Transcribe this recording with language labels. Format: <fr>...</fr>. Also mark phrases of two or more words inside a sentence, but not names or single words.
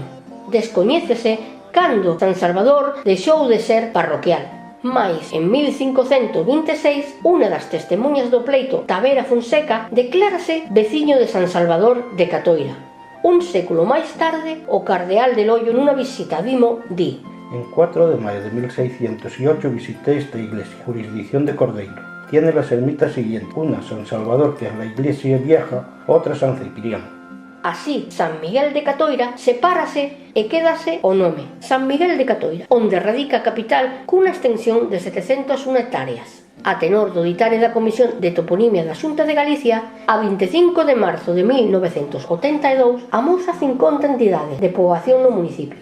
<gl>Descoñécese cando San Salvador deixou de ser parroquial. Mais, en 1526, unha das testemunhas do pleito, Tavera Fonseca, declárase veciño de San Salvador de Catoira. Un século máis tarde, o cardeal de Loio nunha visita a Dimo di:</gl> <es>En 4 de mayo de 1608 visité esta iglesia, jurisdicción de Cordeiro. Tiene las ermitas siguientes, una San Salvador, que es la iglesia vieja, otra San Cipriano.</es> <gl>Así, San Miguel de Catoira sepárase e quédase o nome, San Miguel de Catoira, onde radica a capital cunha extensión de 701 hectáreas. A tenor do ditare da Comisión de Toponimia da Xunta de Galicia, a 25 de marzo de 1982 amosa 50 entidades de poboación no municipio.</gl>